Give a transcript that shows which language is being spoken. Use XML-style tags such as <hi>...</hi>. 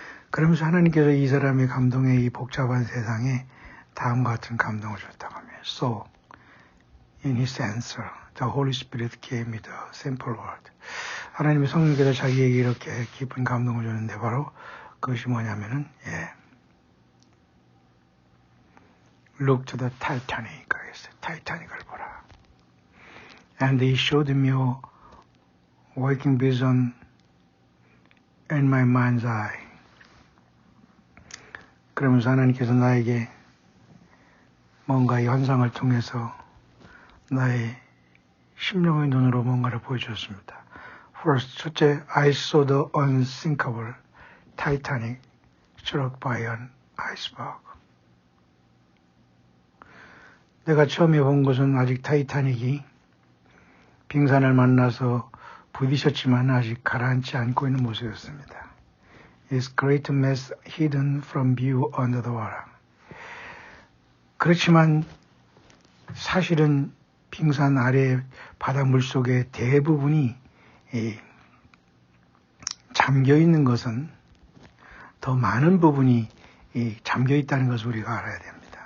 <ko>그러면서 하나님께서 이 사람의 감동에 이 복잡한 세상에 다음과 같은 감동을 줬다고 하며</ko> <en>So, in his answer, the Holy Spirit gave me the simple word.</en> <ko>하나님의 성령께서 자기에게 이렇게 깊은 감동을 줬는데 바로 그것이 뭐냐면은</ko> <en>Look to the Titanic.</en> <ko>타이타닉을 보라.</ko> <en>And he showed me a waking vision in my mind's eye.</en> <ko>그러면서 하나님께서 나에게 뭔가 이 환상을 통해서 나의 심령의 눈으로 뭔가를 보여주었습니다.</ko> <en>First,</en> <ko>첫째,</ko> <en>I saw the unsinkable Titanic struck by an iceberg.</en> <ko>내가 처음에 본 것은 아직 타이타닉이 빙산을 만나서 부딪혔지만 아직 가라앉지 않고 있는 모습이었습니다.</ko> <en>Its great mass hidden from view under the water.</en> <ko>그렇지만 사실은 빙산 아래 바닷물 속의 대부분이 잠겨 있는 것은 더 많은 부분이 잠겨 있다는 것을 우리가 알아야 됩니다.</ko>